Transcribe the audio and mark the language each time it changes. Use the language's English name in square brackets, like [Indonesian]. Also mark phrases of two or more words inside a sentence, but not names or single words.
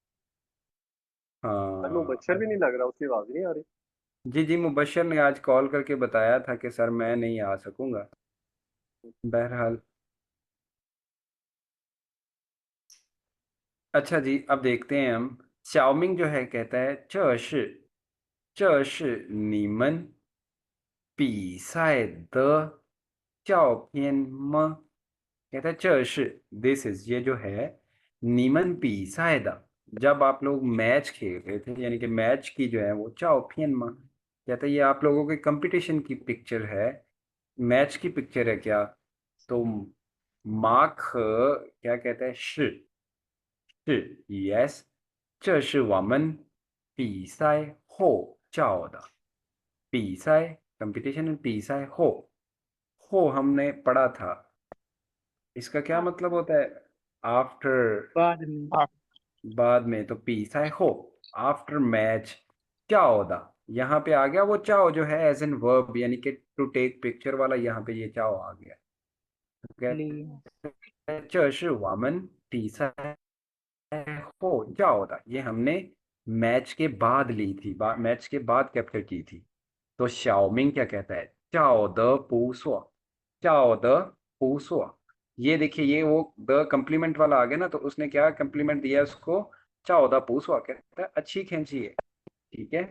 [Hindi] हाँ मुबशर भी नहीं लग रहा, उसकी आवाज नहीं आ रही। जी जी, मुबशर ने आज कॉल करके बताया था कि सर मैं नहीं आ सकूंगा। बहरहाल अच्छा जी, अब देखते हैं हम। शाओमिंग जो है कहता है [Chinese] 这是你们比赛的照片吗? [Hindi] कहता है [Chinese] 这是 [English] this is, [Hindi] ये जो है [Chinese] 你们比赛的, [Hindi] जब आप लोग मैच खेल रहे थे, यानी कि मैच की जो है वो [Chinese] 照片吗? [Hindi] कहता है ये आप लोगों के कंपटीशन की पिक्चर है, मैच की पिक्चर है क्या? तो मार्क क्या कहता है, 是 yes [Chinese] 这是我们比赛后照的, [Hindi] 比赛 कंपटीशन, [Chinese] 比赛后 [Hindi] हमने पढ़ा था, इसका क्या मतलब होता है? आफ्टर, बाद में बाद में, तो [Chinese] 比赛后 [English] after match, [Chinese] 照的 [Hindi] यहाँ पे आ गया वो चाओ जो है [English] as an verb, [Hindi] यानी कि [English] to take picture [Hindi] वाला, यहाँ पे ये चाओ आ गया। लिए कहते हैं [Chinese] 这是我们比赛 [Hindi] हो जाओ था, ये हमने मैच के बाद ली थी, मैच के बाद कैप्चर की थी। तो शाओमिंग क्या कहता है, [Chinese] 照得不错, 照得不错, [Hindi] ये देखिए ये वो द कम्प्लीमेंट वाला आ गया ना, तो उसने क्या कम्प्लीमेंट दिया उसको, [Chinese] 照得不错, [Hindi] कहता है अच्छी खींचिए, ठीक है।